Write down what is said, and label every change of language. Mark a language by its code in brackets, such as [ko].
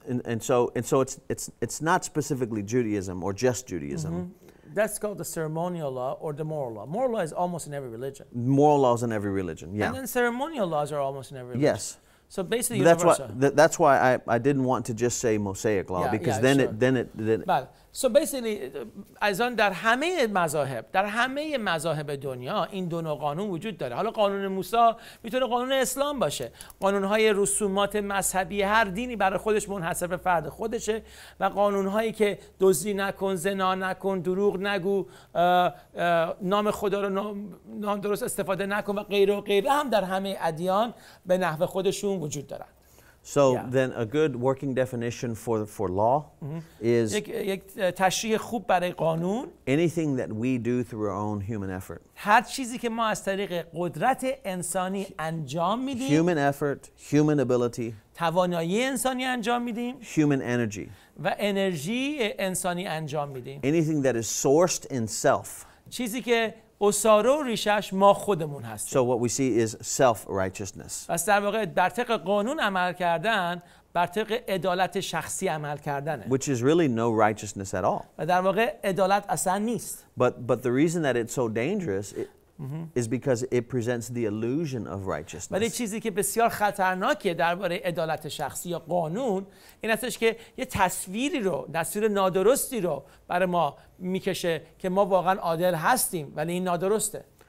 [en] And so it's not specifically Judaism or just Judaism. That's called the ceremonial law or the moral law. Moral law is almost in every religion. Moral laws in every religion, yeah. And then ceremonial laws are almost in every religion. Yes. So basically But universal. that's why I didn't want to just say Mosaic law, Yeah, because yeah, then sure. it [fa] بله. [en] So basically [fa] از آن در همه مذاهب، در همه مذاهب دنیا این دو نوع قانون وجود داره. حالا قانون موسی میتونه قانون اسلام باشه، قانون‌های رسومات مذهبی هر دینی برای خودش منحصر به فرد خودشه، و قانون‌هایی که دزدی نکن، زنا نکن، دروغ نگو، نام خدا رو نادرست استفاده نکن و غیره و غیره هم در همه ادیان به نحو خودشون وجود دارن. [en] So Yeah. then a good working definition for law is [fa] یک تشریح خوب برای قانون [en] anything that we do through our own human effort. [fa] هر چیزی که ما از طریق قدرت انسانی انجام میدیم، [en] Human effort, human ability, [fa] توانایی انسانی انجام میدیم [en] human energy. [fa] و انرژی انسانی انجام میدیم. [en] Anything that is sourced in self. [fa] چیزی که اساره و ریشش ما خودمون هستیم. [en] So what we see is self-righteousness. [fa] پس در واقع بر طبق قانون عمل کردن بر طبق عدالت شخصی عمل کردنه، [en] Which is really no righteousness at all. [fa] و در واقع عدالت اصلا نیست. [en] But the reason that it's so dangerous is because it presents the illusion of righteousness. [fa] ولی چیزی که بسیار خطرناکه درباره عدالت شخصی یا قانون این هستش که یه تصویر نادرستی رو برای ما میکشه که ما واقعا عادل هستیم ولی این نادرسته.